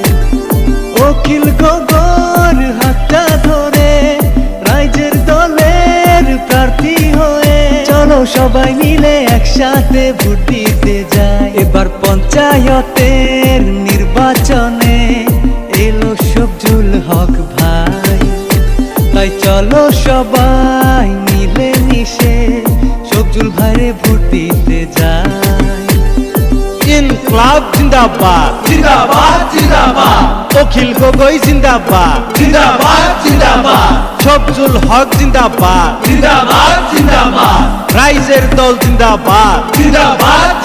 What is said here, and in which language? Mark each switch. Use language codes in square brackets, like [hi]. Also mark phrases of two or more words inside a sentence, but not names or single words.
[bn] অখিল গগৈর হাতটা ধরে রাইজের দলের প্রার্থী হয়ে চলো সবাই মিলে একসাথে ভোট দিতে যাই। এবার পঞ্চায়েতের নির্বাচনে এলো শফজুল হক ভাই, তাই চলো সবাই মিলে মিশে শফজুল ভাইরে ভোট দিতে যাই। [hi] इंक़लाब ज़िंदाबाद ज़िंदाबाद ज़िंदाबाद, अखिल गोगोई ज़िंदाबाद ज़िंदाबाद ज़िंदाबाद, शफ़ज़ुल हक़ ज़िंदाबाद ज़िंदाबाद ज़िंदाबाद, राइजोर दल ज़िंदाबाद ज़िंदाबाद